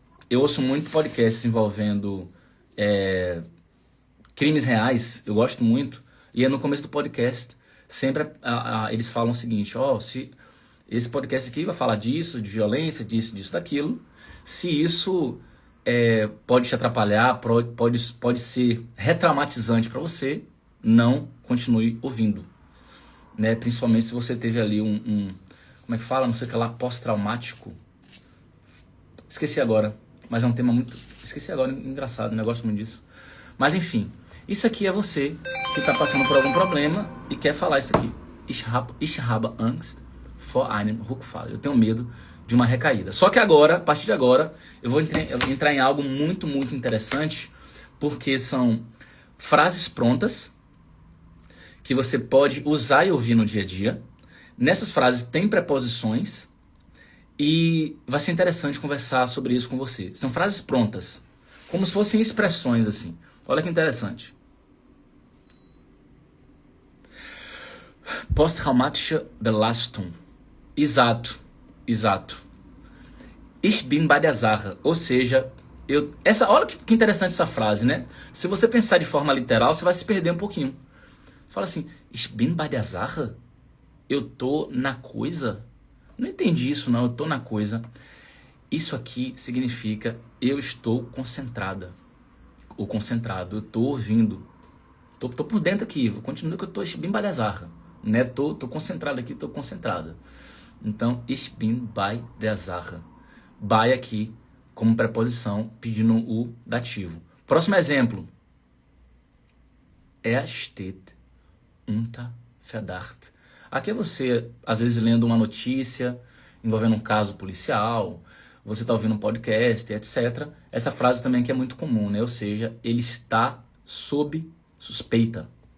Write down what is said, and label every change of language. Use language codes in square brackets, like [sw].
[pt] Eu ouço muito podcasts envolvendo crimes reais, eu gosto muito, e é no começo do podcast, sempre eles falam o seguinte, se esse podcast aqui vai falar disso, de violência, disso, daquilo, se isso pode te atrapalhar, pode ser retraumatizante para você, não continue ouvindo. Né? Principalmente se você teve ali como é que fala? Não sei o que lá, pós-traumático. Esqueci agora, mas é um tema muito... Esqueci agora, engraçado, não gosto muito disso. Mas enfim, isso aqui é você que está passando por algum problema e quer falar isso aqui. [de] Ich habe Angst vor einem Rückfall. [pt] Eu tenho medo de uma recaída. Só que agora, a partir de agora, eu vou entrar em algo muito, muito interessante, porque são frases prontas que você pode usar e ouvir no dia a dia. Nessas frases tem preposições e vai ser interessante conversar sobre isso com você. São frases prontas, como se fossem expressões assim. Olha que interessante. [de] Posttraumatische Belastung. [pt] Exato. [de] Ich bin bei der Sache. [pt] Ou seja, olha que interessante essa frase, né? Se você pensar de forma literal, você vai se perder um pouquinho. Fala assim, [de] ich bin bei der Sache? [pt] Eu tô na coisa? Não entendi isso não, eu tô na coisa. Isso aqui significa eu estou concentrada. o concentrado. Eu tô ouvindo. Tô por dentro aqui. Continua que eu tô bem [de] bei der Sache. [pt] Né? Tô concentrado aqui, tô concentrada. Então, [de] ich bin bei der Sache. [pt] Bei aqui como preposição, pedindo o dativo. Próximo exemplo. [de] Er steht unter Verdacht. [pt] Aqui é você, às vezes, lendo uma notícia envolvendo um caso policial, você está ouvindo um podcast, etc. Essa frase também aqui é muito comum, né? Ou seja, ele está sob suspeita.